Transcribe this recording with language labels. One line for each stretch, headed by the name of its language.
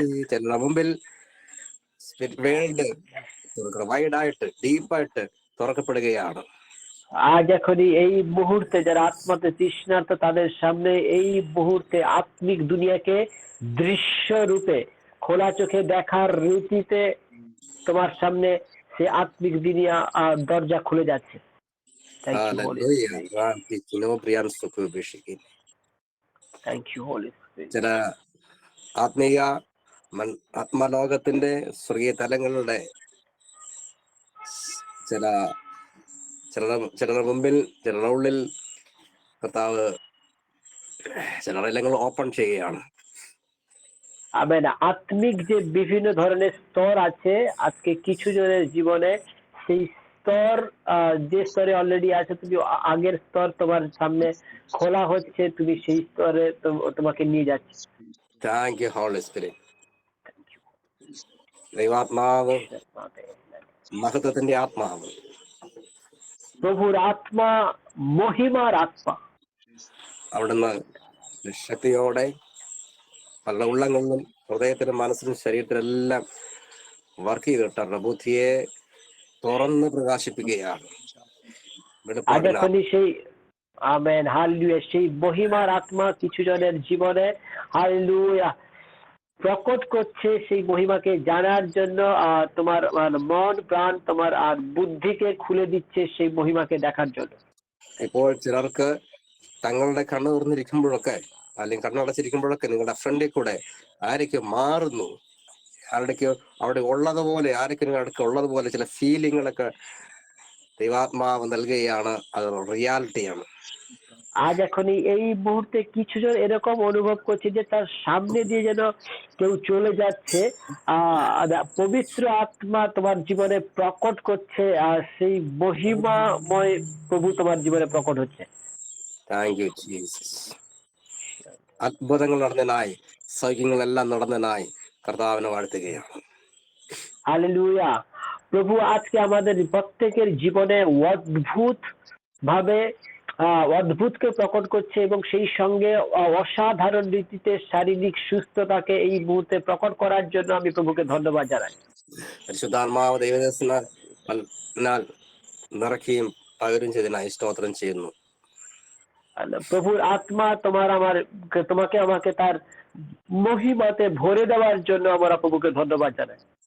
Malayalam: ചെന്ന മുമ്പിൽ വേൾഡ് വൈഡായിട്ട് ഡീപ്പായിട്ട് തുറക്കപ്പെടുകയാണ്.
Bangla: আজ এখনই এই মুহূর্তে যারা আত্মাতে তৃষ্ণার্ত তাদের সামনে এই মুহূর্তে আত্মিক দুনিয়াকে দৃশ্য রূপে খোলা চোখে দেখার রীতিতে তোমার সামনে সে আত্মিক দুনিয়া দরজা খুলে যাচ্ছে।
English: thank you holy thank you holy
Malayalam: ചില ആത്മീയ ആത്മലോകത്തിന്റെ സ്വർഗീയ തലങ്ങളുടെ ചിലരുടെ മുമ്പിൽ ചിലരുടെ ഉള്ളിൽ കർത്താവ് ചിലരെല്ലാം ഓപ്പൺ ചെയ്യുകയാണ്.
Bangla: আমেন। আত্মিক যে বিভিন্ন ধরনের স্তর আছে আজকে কিছু জনের জীবনে সেই স্তর যে স্তরে অলরেডি আছে তুমি আগের স্তর তোমার সামনে খোলা হচ্ছে, তুমি সেই স্তরে তোমাকে নিয়ে যাচ্ছে।
English: Thank you holy spirit.
Malayalam: ദൈവാത്മാവ്, മഹത്വത്തിന്റെ ആത്മാവ്,
Bangla: প্রভুর আত্মা, মহিমার আত্মা
Malayalam: അവിടുന്ന് ശക്തിയോടെ പല ഉള്ളങ്ങളിലും ഹൃദയത്തിലും മനസ്സിലും ശരീരത്തിലെല്ലാം വർക്ക് ചെയ്തിട്ട് അവരുടെ ബുദ്ധിയെ തുറന്ന് പ്രകാശിപ്പിക്കുകയാണ്.
Bangla: আজ এখনই সেই আমেন হালেলুয়া সেই মহিমার আত্মা কিছু জনের জীবনে হালেলুয়া প্রকট করছে সেই মহিমাকে জানার জন্য তোমার মন প্রাণ তোমার আর বুদ্ধিকে খুলে দিচ্ছে সেই
Malayalam: മഹിമയെ
Bangla: দেখার জন্য.
Malayalam: ഇപ്പോൾ ചിലർക്ക് തങ്ങളുടെ കണ്ണ് തുറന്നിരിക്കുമ്പോഴൊക്കെ അല്ലെങ്കിൽ കണ്ണടച്ചിരിക്കുമ്പോഴൊക്കെ നിങ്ങളുടെ ഫ്രണ്ടിൽ കൂടെ ആരൊക്കെ മാറുന്നു, ആരുടെയൊക്കെ അവിടെ ഉള്ളതുപോലെ ആരൊക്കെ നിങ്ങളുടെ ഉള്ളതുപോലെ ചില ഫീലിങ്ങുകളൊക്കെ ദൈവാത്മാവ് നൽകുകയാണ്. അത് റിയാലിറ്റിയാണ്.
Bangla: আজ এখনই এই মুহূর্তে কিছু জন এরকম অনুভব করছে যে তার সামনে দিয়ে যেন কেউ চলে যাচ্ছে, পবিত্র আত্মা তোমার জীবনে প্রকট করছে আর সেই মহিমাময় প্রভু তোমার জীবনে প্রকট হচ্ছে.
English: Thank you Jesus.
Malayalam: അത്ഭുതങ്ങൾ നടന്നതിനായി, സൗഖ്യങ്ങളെല്ലാം നടന്നതിനായി കർത്താവിനെ വാഴ്ത്തുകയാണ്.
Bangla: হালেলুয়া। প্রভু আজকে আমাদের প্রত্যেকের জীবনে অদ্ভুত ভাবে অদ্ভুতকে প্রকট করছে এবং সেই সঙ্গে অসাধারণ রীতিতে শারীরিক সুস্থতাকে এই মুহূর্তে প্রকট করার জন্য আমি প্রভুকে ধন্যবাদ জানাই.
Malayalam: പരിശുദ്ധാത്മാവ് ദൈവദാസനാൽ നിറയ്ക്കുകയും പകരും ചെയ്തതിനായി സ്തോത്രം ചെയ്യുന്നു.
Bangla: প্রভুর আত্মা তোমাকে আমাকে তার মহিমাতে ভরে দেওয়ার জন্য আমরা প্রভুকে ধন্যবাদ জানাই.